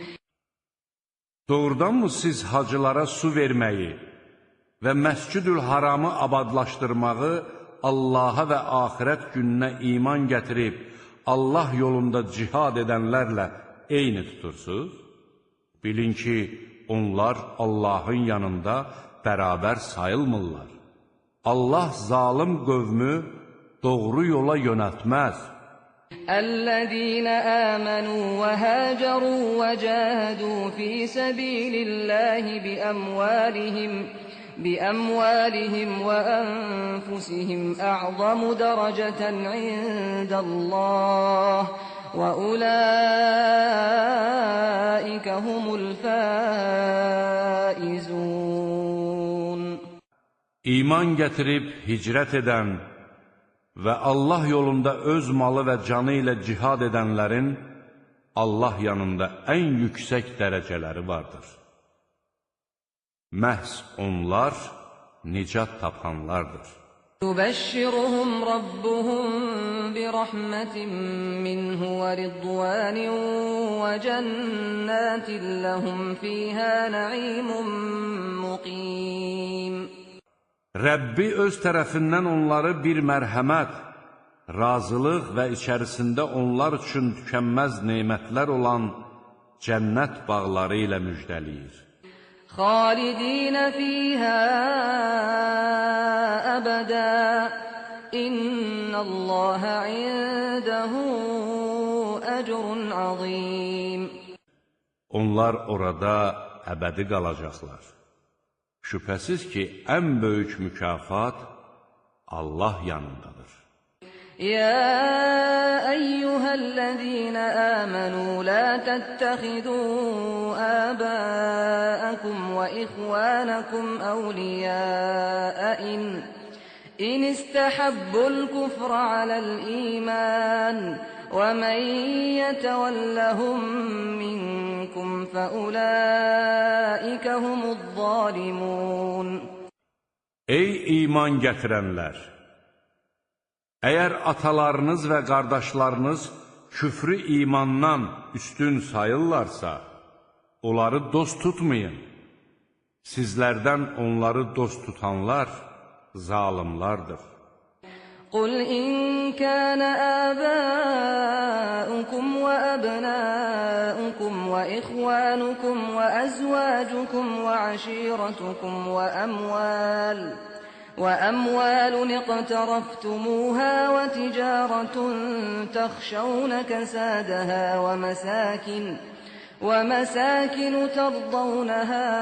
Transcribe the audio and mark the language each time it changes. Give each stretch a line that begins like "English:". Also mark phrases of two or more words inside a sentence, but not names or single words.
Azerbaijani: Doğrudanmı siz hacılara su verməyi və Məscid-ül Haramı abadlaşdırmağı Allaha və axirət gününə iman gətirib Allah yolunda cihad edənlərlə eyni tutursuz? Bilin ki, onlar Allahın yanında bərabər sayılmırlar. Allah zalim qövmü doğru yola yönəltməz.
Arabic: الذين آمنوا وهاجروا وجاهدوا في سبيل الله بأموالهم وأنفسهم أعظم درجة عند الله وأولئك هم الفائزون.
Azerbaijani: İman gətirib hicrət edən və Allah yolunda öz malı və canı ilə cihad edənlərin Allah yanında ən yüksək dərəcələri vardır. Məhz onlar nicat tapanlardır.
Arabic: يبشرهم ربهم برحمة منه ورضوان وجنات لهم فيها نعيم مقيم.
Azerbaijani: Rəbbi öz tərəfindən onları bir mərhəmət, razılıq və içərisində onlar üçün tükənməz nemətlər olan cənnət bağları ilə müjdəliyir.
Arabic: خالدين فيها أبدا إن الله عنده أجر عظيم.
Azerbaijani: Onlar orada əbədi qalacaqlar. Şübhəsiz ki, ən böyük mükafat Allah yanındadır.
Arabic: يا أيها الذين آمنوا لا تتخذوا آباءكم وإخوانكم أولياء إن استحبوا الكفر على الإيمان ومن يتولهم منكم فأولئك هم الظالمون.
Azerbaijani: Ey iman gətirənlər! Əgər atalarınız və qardaşlarınız küfrü imandan üstün sayırlarsa, onları dost tutmayın. Sizlərdən onları dost tutanlar zalimlardır.
Arabic: قل إن كان آباؤكم وأبناؤكم وإخوانكم وأزواجكم وعشيرتكم وأموال اقترفتموها وتجارة تخشون كسادها ومساكن ترضونها